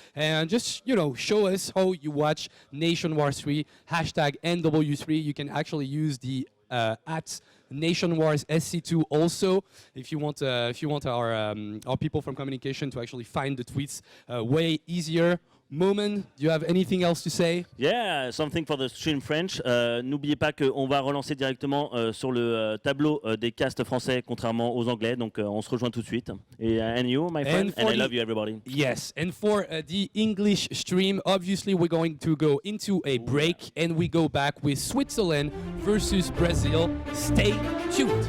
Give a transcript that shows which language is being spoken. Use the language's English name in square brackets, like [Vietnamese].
[English] And just, you know, show us how you watch NationWars3, hashtag NW3. You can actually use the at NationWars SC2 also if you want our people from communication to actually find the tweets way easier. Moment, do you have anything else to say? Yeah, something for the stream French. [French] N'oubliez pas qu'on va relancer directement sur le tableau des castes français, contrairement aux anglais. Donc on se rejoint tout de suite. [English] Et and you, my friend, and I love you, everybody. Yes, and for the English stream, obviously we're going to go into a break, and we go back with Switzerland versus Brazil. Stay tuned.